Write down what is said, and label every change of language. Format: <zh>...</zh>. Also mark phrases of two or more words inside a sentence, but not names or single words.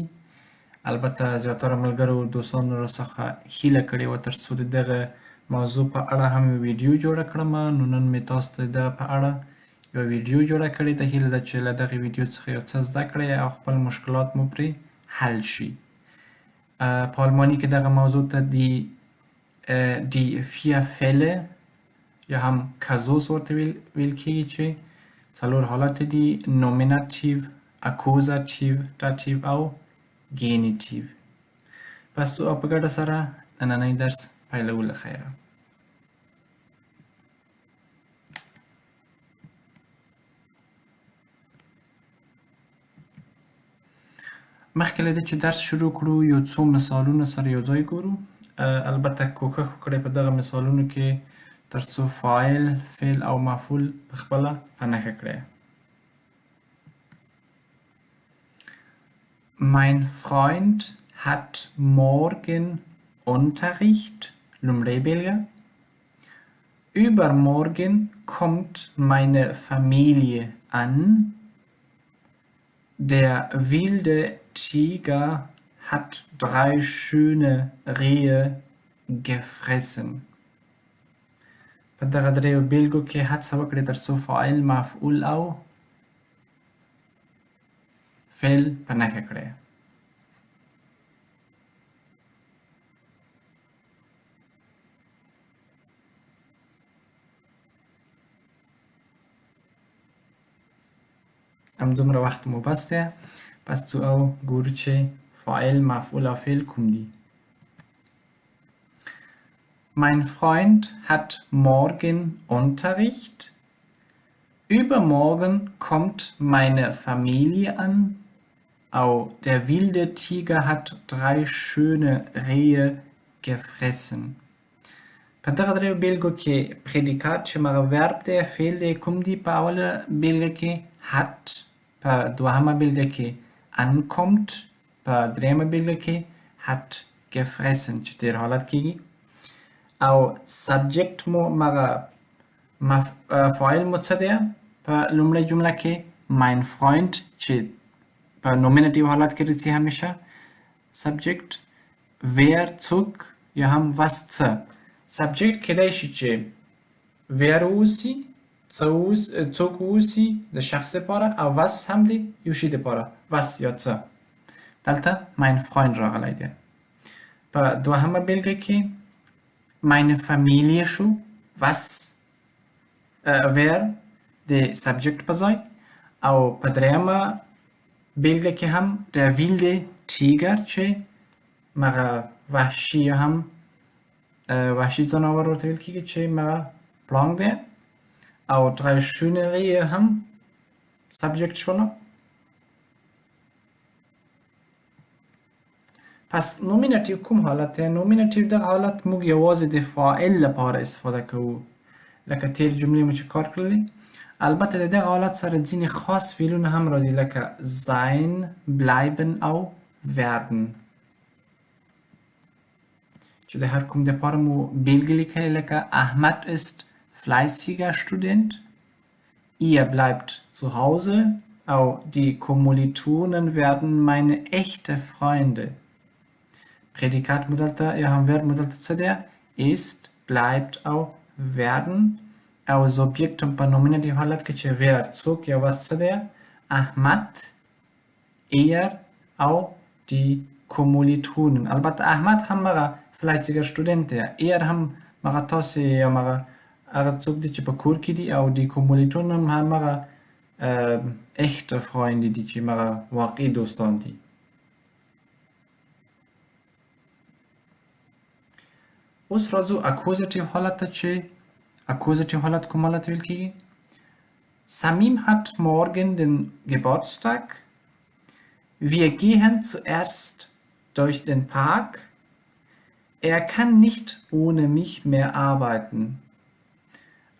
<ps>البته زیاتره ملګرو دوستانو راڅخه هیله کړې وه تر څو د دغه موضوع په اړه هم یو ویډیو جوړه کړم، نو نن مې تاسو ته د دغه په اړه یو ویډیو جوړه کړې ده. هیله ده چې له دغې ویډیو څخه یو څه زده کړئ او خپل مشکلات مو پرې حل شي. په آلماني کې دغه موضوع ته</ps> <de>die vier Fälle</de> <ps>یا هم کازوس ورته ویل کېږي چې څلور حالت دي: نومیناتیو، اکوزاتیو، داتیو او گینیتیو. پس او په ګډه سره نننی درس پیلولو خیره. مخکې له دې چې درس شروع کړو یو څو مثالونه سره یو ځای ګورو. البته کوښښ وکړئ په دغه مثالونو کې تر څو فاعل، فعل او مفعول پخپله په نښه کړئ.</ps> <de>Mein Freund hat morgen Unterricht.</de> <ps>لومړی بېلګه:</ps> <de>Übermorgen kommt meine Familie an. Der wilde Tiger hat 3 schöne Rehe gefressen.</de> <ps>په دغه دریو بېلګو کې هڅه وکړئ تر څو فاعل، مفعول او فعل په نښه کړئ. همدومره وخت مو بس دی. پس څو او ګورو چې فاعل، مفعول او فعل کوم دي.</ps> <de>Mein Freund hat morgen Unterricht. Übermorgen kommt meine Familie an. Au der wilde Tiger hat 3 schöne Rehe gefressen.</de> <ps>په دغه دریو بېلګو کې پریډیکات چې مغه ورب دی، فعل دی، کوم دي؟ په اوله بېلګه کې hat، په دوهمه بېلګه کې ankommt، په دریمه بېلګه کې</ps> <de>hat gefressen</de> <ps>چې تېر حالت کېږي. او سبجکت مو مغه فاعل مو څه دی؟ په لومړۍ جمله کې</ps> <de>mein Freund</de> <ps>چې په نومینټیو حالت کې راځي همیشه سبجکت. wer څوک یا هم was څه. سبجکت کېدای شي چې wer واوسي، څوک واوسي د شخص لپاره، او was هم دی یو شي لپاره، was یا څه. دلته</ps> <de>mein Freund</de> <ps>راغلی دی. په دوهمه بېلګه کې</ps> <de>meine Familie</de> <ps>شو</ps> <de>was wer</de> <ps>د سبجکت په ځای، او په دریمه بېلګه کې هم</ps> <de>der wilde Tiger</de> <ps>چې مغه وحشي یا هم وحشي ځناور ورته ویل کېږي چې مغه پړانګ دی، او</ps> <de>3 schöne Rehe</de> <ps>هم سبجکت شوله. پس نومینټیو کوم حالت دی؟ نومینټیو دغه حالت موږ یوازې د فاعل لپاره استفاده کوو، لکه تېر جملې مو چې کار کړلې. البته د دغه حالت سره ځینې خاص فعلونه هم راځي، لکه sein، bleiben او werden چې د هر کوم دپاره مو بېلګې لیکلې، لکه</ps> <de>Ahmad ist fleißiger Student، ihr bleibt zu Hause،</de> <ps>او</ps> <de>die Kommilitonen werden meine echte Freunde.</de> <ps>پریډیکات مو دلته یا هم ورب مو دلته څه دی؟</ps> <de>ist، bleibt او werden.</de> <ps>او سوبجکت هم په نومینټیو حالت کې چې wer څوک یا was څه دی؟</ps> <de>Ahmad، er او die Kommilitonen.</de> <ps>البته احمد هم مغه</ps> <de>fleißiger Student</de> <ps>دی، er هم مغه تاسې یا مغه هغه څوک دی چې په کور کې دي، او</ps> <de>die Kommilitonen</de> <ps>هم مغه</ps> <de>echte Freunde</de> <ps>دي چې مغه واقعي دوستان دي. اوس راځو اکوزیټیو حالت ته چې اکوزیټیو حالت کوم حالت ویل کېږي؟</ps> <de>Samim hat morgen den Geburtstag. Wir gehen zuerst durch den Park. Er kann nicht ohne mich mehr arbeiten.</de>